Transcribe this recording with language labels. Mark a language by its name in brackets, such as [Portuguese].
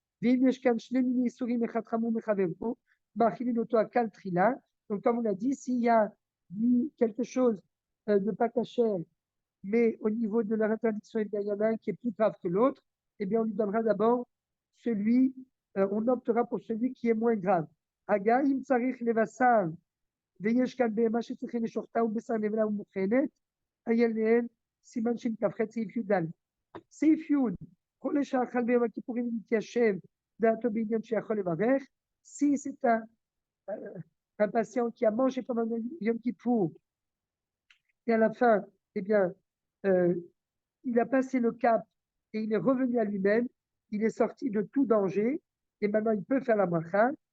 [French] Donc, comme on a dit, s'il y a quelque chose de pas cachère, mais au niveau de leur interdiction, eh bien, il y en a un qui est plus grave que l'autre, eh bien, on lui donnera d'abord celui, on optera pour celui qui est moins grave. [Hebrew] Agaim tsarich levassar, ויש כאן בהמה שצריכים לשוחטה ובשר נבלה ומוכנת, היה להן סימן שכ"ח סעיף י"ד. סעיף י' כל שאכל ביום הכיפורים מתיישב דעתו בעניין שיכול לברך. [French] Si c'est un patient qui a mangé pendant Yom Kippour et à la fin, eh bien, il a passé le cap et il est revenu à lui-même, il est sorti de tout danger et maintenant il peut faire la bracha.